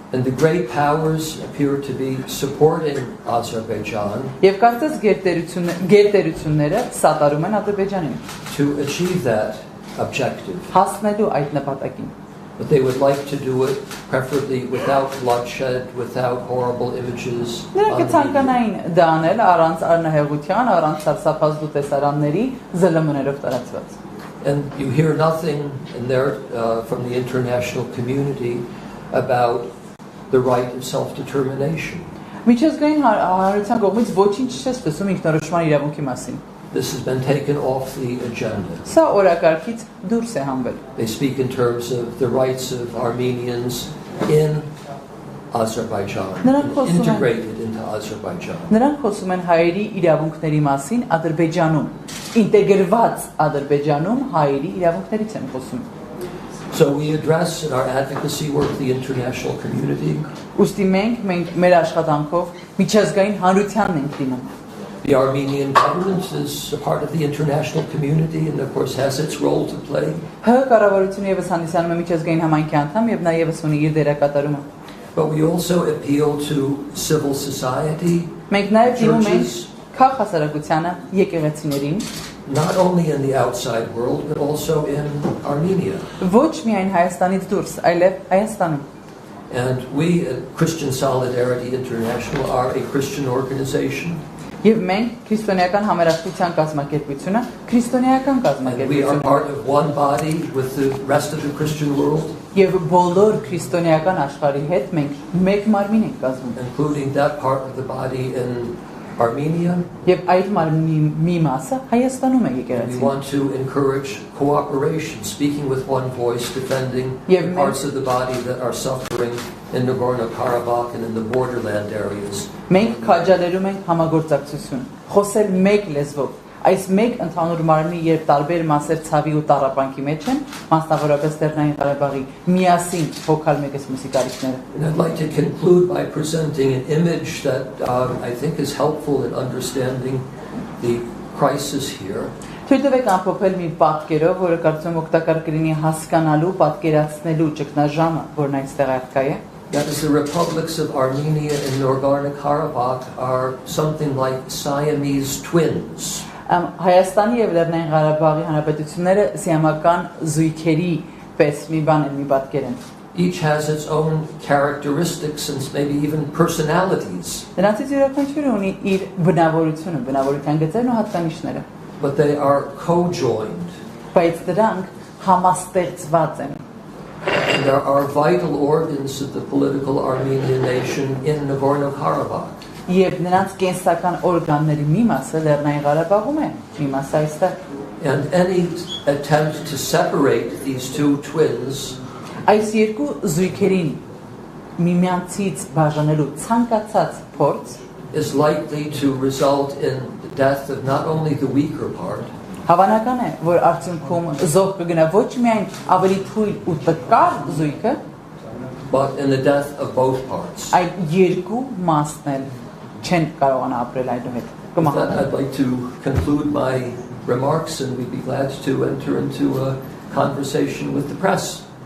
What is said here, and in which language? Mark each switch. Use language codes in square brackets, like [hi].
[en] And the great powers appear to be supporting Azerbaijan [hy] Եվ կարծես գերտերությունները սատարում են Ադրբեջանին [en] to achieve that objective. [hy] հասնելու այդ նպատակին։ [en] But they would like to do it preferably without bloodshed, without horrible images. [hy] Նրանք ցանկանային դա անել առանց արնահեղության, առանց սարսափազդու տեսարանների, ԶԼՄ-ներով տարածված։ [en] And you hear nothing in there from the international community about the right of self-determination. [hy] Միջազգային հանրության կողմից ոչինչ չես տեսում ինքնորոշման իրավունքի մասին։ [en] This has been taken off the agenda. [hy] Սա օրակարգից դուրս է հանվել։ [en] They speak in terms of the rights of Armenians in Azerbaijan, integrated into Azerbaijan. [hy] Նրանք խոսում են հայերի իրավունքների մասին Ադրբեջանում, ինտեգրված Ադրբեջանում հայերի իրավունքներից են խոսում։ [en] So we address in our advocacy work the international community. [hy] Ուստի մենք մեր աշխատանքով միջազգային հանրությանն ենք դիմում։ [en] The Armenian government is a part of the international community and of course has its role to play. [hy] Կառավարությունը եւս հանդիսանում է միջազգային համայնքի անդամ եւ նա եւս ունի իր դերակատարումը։ [en] But we also appeal to civil society, [hy] Մենք նաեւ դիմում ենք քաղաքասարակությանը, եկեղեցիներին, [en] not only in the outside world but also in Armenia. [hy] Ոչ միայն Հայաստանից դուրս, այլև Հայաստանում։ [en] And we at Christian Solidarity International are a Christian organization. [hy] Եվ մենք քրիստոնեական համերաշխության կազմակերպությունը, քրիստոնեական [en] And we are [hy] կազմակերպություն։ [en] part of one body with the rest of the Christian world, [hy] Եվ բոլոր քրիստոնեական աշխարհի հետ մենք մեկ մարմին ենք կազմում։ [en] including that part of the body in Armenia. [hy] Եվ այդ մարմնի մի մասը Հայաստանում է [en] We [hy] եկեղեցին։ [en] want to encourage cooperation, speaking with one voice, defending Yeah, the parts of the body that are suffering in Nagorno-Karabakh and in the borderland areas. [hy] Մենք քաջալերում ենք համագործակցություն, խոսել մեկ լեզվով։ Այս մեկ ընդհանուր մարմնի երբ տարբեր մասեր ցավի ու տառապանքի մեջ են, մասնավորապես Լեռնային Ղարաբաղի միասին հոգալ մեկս մյուսի կարիքները։ [en] And I'd like to conclude by presenting an image that I think is helpful in understanding the crisis here. [hy] Թույլ տվեք ամփոփել մի պատկերով, որը կարծում եմ օգտակար կլինի հասկանալու, պատկերացնելու ճգնաժամը, որն այստեղ արկա է։ [en] That is, the republics of Armenia and Nagorno-Karabakh are something like Siamese twins. [hy] Հայաստանի եւ Լեռնային Ղարաբաղի հանրապետությունները սիամական զույգերի պես մի բան են, մի պատկեր են։ [en] Each has its own characteristics and maybe even personalities. [hy] Դրանցից յուրաքանչյուրը ունի իր բնավորությունը, բնավորության գծերն ու հատկանիշները։ [en] But they are co-joined. [hy] Բայց դրանք համաստեղծված են։ [en] And there are vital organs of the political Armenian nation in Nagorno-Karabakh. [hy] Եվ նրանց կենսական օրգանների մի մասը Լեռնային Ղարաբաղում է, մի մասը այստեղ։ [en] And any attempt to separate these two twins [hy] Այս երկու զույգերին միմյանցից բաժանելու ցանկացած փորձ [en] is likely to result in the death of not only the weaker part, [hy] Հավանական է, որ արդյունքում զոհ կգնա ոչ միայն ավելի թույլ ու տկար զույգը, [en] but in the death of both parts. [hy] այլ երկու մասն էլ չեն կարողանա ապրել այդուհետ։ [en] With that, I'd like to conclude my remarks and we'd be glad to enter into a conversation with the press.